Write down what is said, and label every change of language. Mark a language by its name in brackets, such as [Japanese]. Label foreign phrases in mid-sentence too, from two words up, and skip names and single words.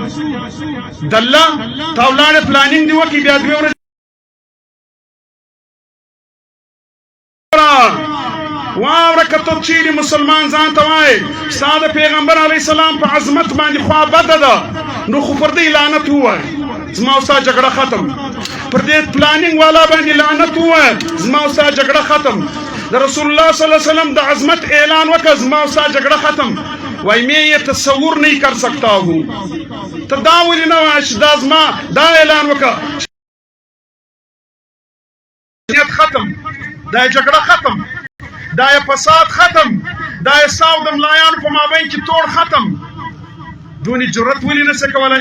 [Pashto] دله تا ولاړې پلانینګ دې وکړي، بیا دوې ورځې واوره که ته چیرې مسلمان ځان ته وایې ستا د پیغمبر [Arabic] علیه السلام [Pashto] په عظمت باندې خوا بده ده، نو خو پر دې لعنت ووایه زما او ستا جګړه ختم. پر دې پلانینګ والا باندې لعنت ووایه زما او ستا جګړه ختم. د رسول الله [Arabic] صلی الله علیه وسلم [Pashto] د عظمت اعلان وکړه زما او ستا جګړه ختم. [Urdu] وای میں یہ تصور نہیں کر سکتا ہوں. [Pashto] ته دا ولې نه وایه چې دا زما دا اعلان وکړه ختم، دا جګړه ختم، دا فساد ختم، دا ستا او د ملایانو په مابین کې توړ ختم. دونې جرأت ولې نه شي کولی؟